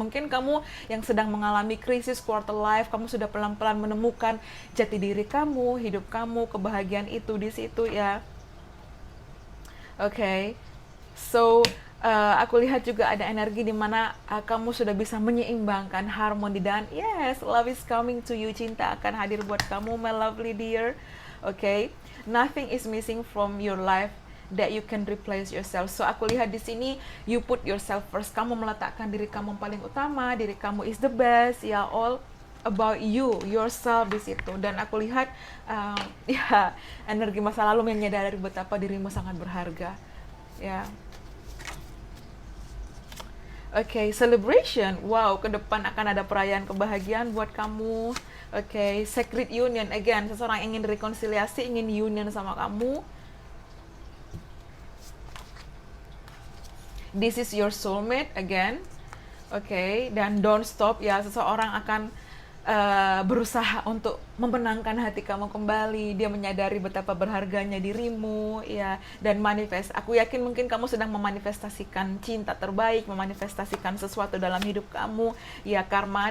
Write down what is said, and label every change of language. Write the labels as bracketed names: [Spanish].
[Indonesian] Mungkin kamu yang sedang mengalami krisis quarter life, kamu sudah pelan-pelan menemukan jati diri kamu, hidup kamu, kebahagiaan itu di situ ya. Oke, okay. So aku lihat juga ada energi di mana kamu sudah bisa menyeimbangkan harmoni dan yes, [English] love is coming to you, [Indonesian] cinta akan hadir buat kamu, [English] my lovely dear. Oke, okay. Nothing is missing from your life that you can replace yourself. [Indonesian] So aku lihat di sini [English] you put yourself first. [Indonesian] Kamu meletakkan diri kamu paling utama, diri kamu [English] is the best, [Indonesian] ya [English] all about you, yourself [Indonesian] di situ. Dan aku lihat ya energi masa lalu menyadari betapa dirimu sangat berharga. Ya. Oke, celebration. Wow, ke depan akan ada perayaan kebahagiaan buat kamu. Oke, sacred union. Again, seseorang ingin rekonsiliasi, ingin union sama kamu. [English] This is your soulmate again. [Indonesian] Oke, dan [English] don't stop [Indonesian] ya, seseorang akan berusaha untuk memenangkan hati kamu kembali. Dia menyadari betapa berharganya dirimu ya, dan manifest. Aku yakin mungkin kamu sedang memanifestasikan cinta terbaik, memanifestasikan sesuatu dalam hidup kamu ya, karma.